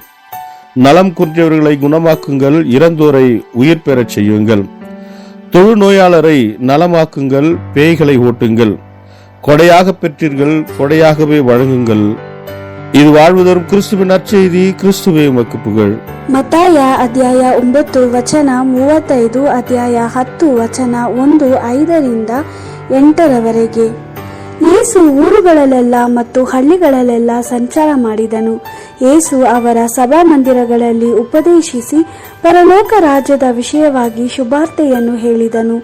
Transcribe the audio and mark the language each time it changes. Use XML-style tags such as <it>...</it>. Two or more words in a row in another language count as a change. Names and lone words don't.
<ta>நலம் குன்றியவர்களை குணமாக்குங்கள். இறந்தோரை உயிர் பெறச் செய்யுங்கள். தொழு நோயாளரை நலமாக்குங்கள். பேய்களை ஓட்டுங்கள். கொடையாக பெற்றீர்கள், கொடையாகவே வழங்குங்கள். இது வாழ்வதோறும் கிறிஸ்துவின் நற்செய்தி. கிறிஸ்துவே உமக்கு புகழ்.</ta> <kn>ಮತ್ತಾಯ ಅಧ್ಯಾಯ 9 ವಚನ 35, ಅಧ್ಯಾಯ 10 ವಚನ 1:5-8. ಯೇಸು ಊರುಗಳಲ್ಲೆಲ್ಲ ಮತ್ತು ಹಳ್ಳಿಗಳಲ್ಲೆಲ್ಲ ಸಂಚಾರ ಮಾಡಿದನು. ಯೇಸು ಅವರ ಸಭಾಮಂದಿರಗಳಲ್ಲಿ ಉಪದೇಶಿಸಿ ಪರಲೋಕ ರಾಜ್ಯದ ವಿಷಯವಾಗಿ ಶುಭಾರ್ತೆಯನ್ನು ಹೇಳಿದನು.</kn>